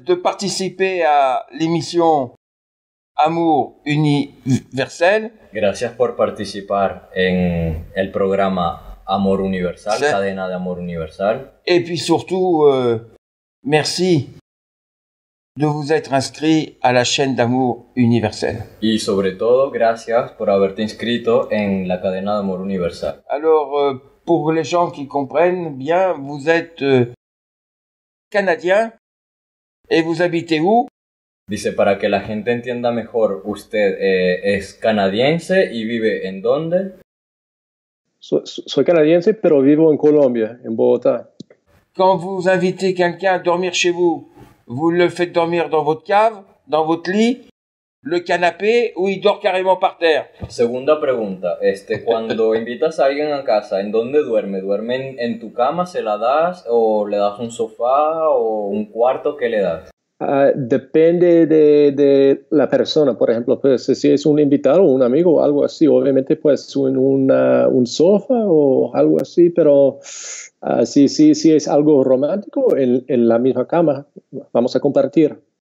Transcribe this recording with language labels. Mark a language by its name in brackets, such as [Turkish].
[French] de participer à l'émission Amour Universel. [Spanish] Gracias por participar en el programa Amor Universal, Sí. Cadena de Amor Universal. [French] Et puis surtout, merci de vous être inscrit à la chaîne d'Amour Universel. [Spanish] Y sobre todo, gracias por haberte inscrito en la Cadena de Amor Universal. [French] Alors, pour les gens qui comprennent bien, vous êtes canadien et vous habitez où? [Spanish] Dice, para que la gente entienda mejor, usted es canadiense y vive ¿en dónde? Soy canadiense, pero vivo en Colombia, en Bogotá. [French] Quand vous invitez quelqu'un à dormir chez vous, vous le faites dormir dans votre cave, dans votre lit, le canapé, ou il dort carrément par terre? [Spanish] Segunda pregunta, cuando invitas a alguien a casa, ¿en dónde duerme? ¿Duerme en tu cama, se la das, o le das un sofá o un cuarto? ¿Qué le das? Depende de la persona, por ejemplo, pues, si es un invitado o un amigo o algo así, obviamente pues un sofá o algo así, pero si es algo romántico, en la misma cama vamos a compartir.